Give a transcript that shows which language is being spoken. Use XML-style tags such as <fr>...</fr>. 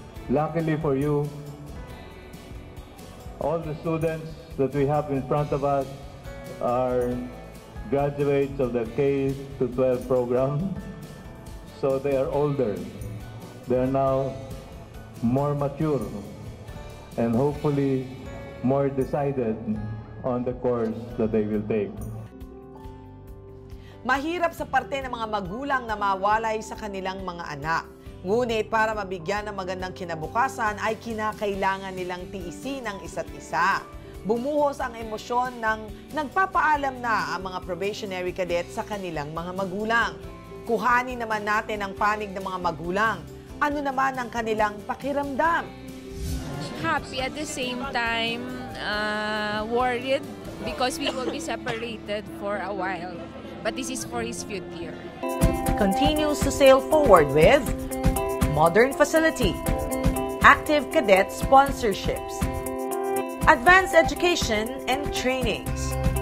<en>Luckily for you, all the students that we have in front of us are graduates of the K-12 program, so they are older. They are now more mature and hopefully more decided on the course that they will take.</en> <tl>Mahirap sa parte ng mga magulang na mawalay sa kanilang mga anak. Ngunit para mabigyan ng magandang kinabukasan ay kinakailangan nilang tiisin ang isa't isa. Bumuhos ang emosyon ng nagpapaalam na ang mga probationary cadet sa kanilang mga magulang. Kuhanin naman natin ang panig ng mga magulang. Ano naman ang kanilang pakiramdam?</tl> <en>Happy at the same time, worried because we will be separated for a while. But this is for his future. Continues to sail forward with modern facility, active cadet sponsorships, advanced education and trainings,</en>